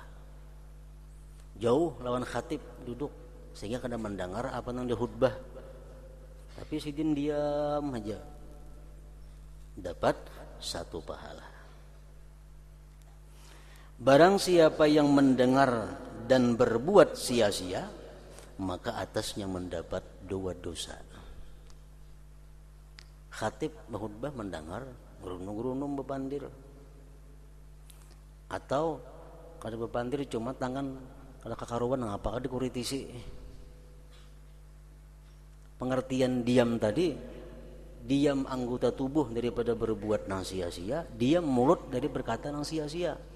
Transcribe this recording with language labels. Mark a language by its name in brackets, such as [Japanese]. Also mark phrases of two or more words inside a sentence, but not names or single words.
[Indonesian] Jauh lawan khatib duduk sehingga kada mendengar apa yang dihutbah, tapi sidin diam aja, dapat satu pahala. Barang siapa yang mendengar dan berbuat sia-sia, maka atasnya mendapat 2 dosa. Khatib berkhutbah mendengar, gerunung-gerunung bepandir, atau kada bepandir cuma tangan kada kakaruan ngapa kada kuritisi. Pengertian diam tadi, diam anggota tubuh daripada berbuat nang sia-sia, diam mulut dari berkata nang sia-sia.